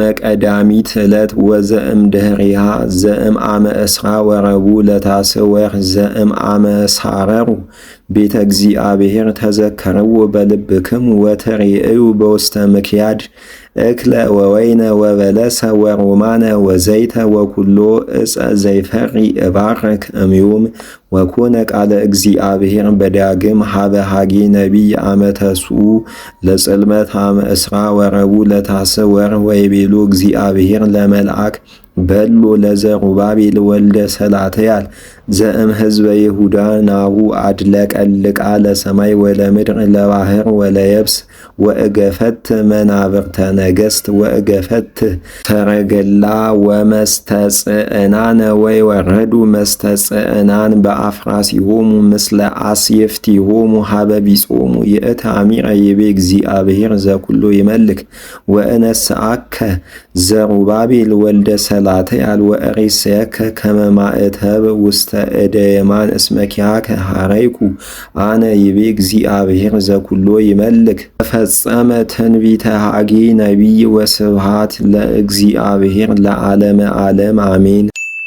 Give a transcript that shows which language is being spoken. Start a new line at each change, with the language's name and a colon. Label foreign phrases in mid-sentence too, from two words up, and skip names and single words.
Geez: ቀዳሚት ዕለት ወዘእም ድኅሬሃ ዘእም አመ እስራ ወረቡ ለታስዕ ወር ዘእም አመ ሳረሩ ቤተ እግዚአብሔር ተዘከርዎ በልብክሙ ወተሬእዩ በውስተ ምክያድ እክለ ወወይነ ወበለሰ ወሮማነ ወዘይተ ወኩሎ እፀ ዘይፈሪ እባረክ እምዮም ወኮነ ቃለ እግዚአብሔር በዳግም ሀበ ሐጌ ነቢይ አመተሱ ለጽልመት አመ እስራ ወረቡ ለታስዕ ወር ወይቤሎ እግዚአብሔር ለመልአክ በሎ ለዘሩባቤል ወልደ ሰላትያል ዘእም ሕዝበ ይሁዳ ናሁ አድለቀልቃ ለሰማይ ወለምድር ለባህር ወለየብስ ወእገፈት መናብርተ ነገሥት ወእገፈት ሰረገላ ወመስተጽዕናነ ወይወረዱ መስተጽዕናን በአፍራሲሆሙ ምስለ አስየፍቲሆሙ ሀበ ቢጾሙ ይእተ አሚረ ይቤ እግዚአብሔር ዘኩሎ ይመልክ ወእነስአከ ዘሩባቤል ወልደ ሰላትያል ወእሬስየከ ከመ ማእተብ ውስተ እደ የማን እስመ ኪያከ ሐረይኩ አነ ይቤ እግዚአብሔር ዘኩሎ ይመልክ ተፈጸመ ትንቢተ ሐጌ ነቢይ ወስብሐት ለእግዚአብሔር ለዓለመ ዓለም አሜን።